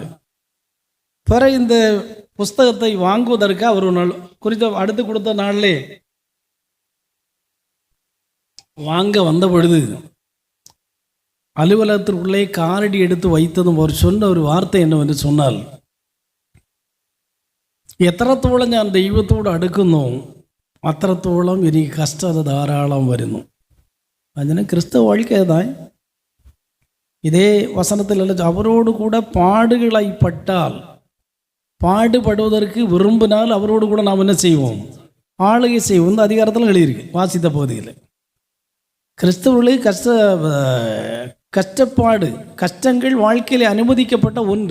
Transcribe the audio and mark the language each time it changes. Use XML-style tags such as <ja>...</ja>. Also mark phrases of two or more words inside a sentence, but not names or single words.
<ta>பிறகு இந்த புஸ்தகத்தை வாங்குவதற்கு அவர் ஒரு நாள் குறித்த அடுத்து கொடுத்த நாளிலே வாங்க வந்த பொழுது அலுவலகத்திற்குள்ளே காரடி எடுத்து வைத்ததும் அவர் சொன்ன ஒரு வார்த்தை என்னவென்று சொன்னால்,</ta> <ml>എത്രത്തോളം ഞാൻ ദൈവത്തോട് അടുക്കുന്നു അത്രത്തോളം എനിക്ക് കഷ്ടത ധാരാളം വരുന്നു. അതിന് ക്രിസ്തു வாழ்க்கைதான்.</ml> <ta>இதே வசனத்தில் அவரோடு கூட பாடுகளாய் பட்டால், பாடுபடுவதற்கு விரும்பினால் அவரோடு கூட நாம் என்ன செய்வோம், ஆளுகை செய்வோம். இந்த அதிகாரத்தில் எழுதியிருக்கு, வாசித்த பகுதியில். கிறிஸ்தவர்களுக்கு கஷ்டப்பாடு, கஷ்டங்கள் வாழ்க்கையில் அனுமதிக்கப்பட்ட ஒன்று.</ta>